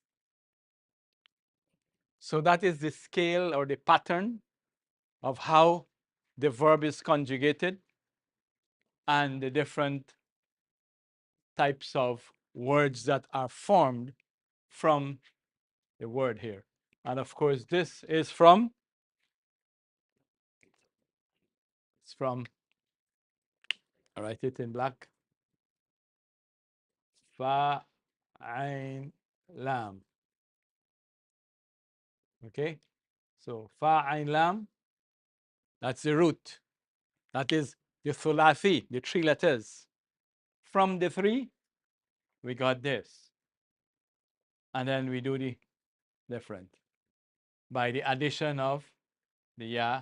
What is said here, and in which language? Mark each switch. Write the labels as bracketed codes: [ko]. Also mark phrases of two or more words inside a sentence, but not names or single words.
[en] So that is the scale or the pattern of how the verb is conjugated and the different types of words that are formed from the word here. And of course, this is from, I write it in black, fa, ain, lam. Okay? So fa, ain, lam, that's the root. That is the thulathi, the 3 letters. From the 3, we got this. And then we do the different by the addition of the ya.